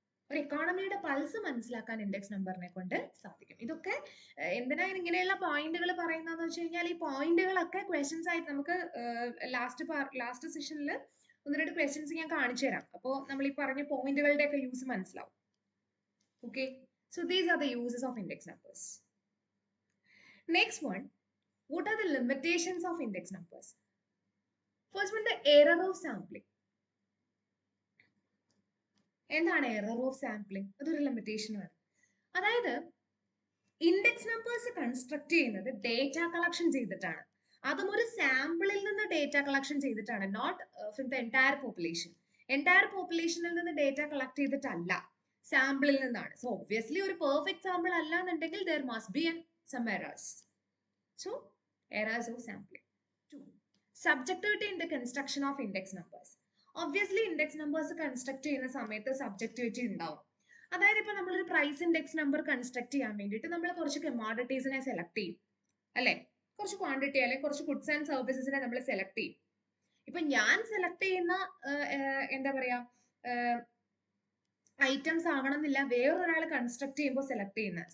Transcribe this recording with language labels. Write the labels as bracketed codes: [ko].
[ml] ഒരു എക്കോണമിയുടെ പൾസ് മനസ്സിലാക്കാൻ ഇൻഡെക്സ് നമ്പറിനെ കൊണ്ട് സാധിക്കും. ഇതൊക്കെ എന്തിനാണ് ഇങ്ങനെയുള്ള പോയിന്റുകൾ പറയുന്നതെന്ന് വെച്ച് കഴിഞ്ഞാൽ ഈ പോയിന്റുകളൊക്കെ ക്വസ്റ്റ്യൻസ് ആയിട്ട് നമുക്ക് ലാസ്റ്റ് സെഷനിൽ 1-2 ക്വസ്റ്റ്യൻസ് ഞാൻ കാണിച്ചു തരാം. അപ്പോൾ നമ്മൾ ഈ പറഞ്ഞ പോയിന്റുകളുടെ ഒക്കെ യൂസ് മനസ്സിലാവും. [en] Okay, so these are the uses of index numbers. Next one, what are the limitations of index numbers? First one, the error of sampling. [ml] എന്താണ് എറർ ഓഫ് സാമ്പിളിംഗ്? അതൊരു ലിമിറ്റേഷൻ ആണ്. അതായത് ഇൻഡെക്സ് നമ്പേഴ്സ് കൺസ്ട്രക്ട് ചെയ്യുന്നത് data collection ചെയ്തിട്ടാണ്. അതും ഒരു സാമ്പിളിൽ നിന്ന് ഡേറ്റ കളക്ഷൻ ചെയ്തിട്ടാണ്, [en] Not from the entire population. [ml] Entire പോപ്പുലേഷനിൽ നിന്ന് ഡേറ്റ കളക്ട് ചെയ്തിട്ടല്ല, സാമ്പിളിൽ നിന്നാണ്. സോ ഒബ്വിയസ്ലി ഒരു പെർഫെക്റ്റ് സാമ്പിൾ അല്ല എന്നുണ്ടെങ്കിൽ [en] there must be some errors. So errors of sampling. 2, subjectivity in the construction of index numbers. [ml] Obviously index numbers construct ചെയ്യുന്ന സമയത്ത് subjectivity ഉണ്ടാവും. അതായത് ഇപ്പൊ നമ്മളൊരു പ്രൈസ് ഇൻഡെക്സ് നമ്പർ കൺസ്ട്രക്ട് ചെയ്യാൻ വേണ്ടിയിട്ട് നമ്മൾ കുറച്ച് കമോഡിറ്റീസിനെ സെലക്ട് ചെയ്യും അല്ലെ, കുറച്ച് ക്വാണ്ടിറ്റി അല്ലെങ്കിൽ കുറച്ച് ഗുഡ്സ് ആൻഡ് സർവീസസിനെ നമ്മൾ സെലക്ട് ചെയ്യും. ഇപ്പൊ ഞാൻ സെലക്ട് ചെയ്യുന്ന എന്താ പറയാ ഐറ്റംസ് ആവണമെന്നില്ല വേറൊരാൾ കൺസ്ട്രക്ട് ചെയ്യുമ്പോൾ സെലക്ട് ചെയ്യുന്നത്.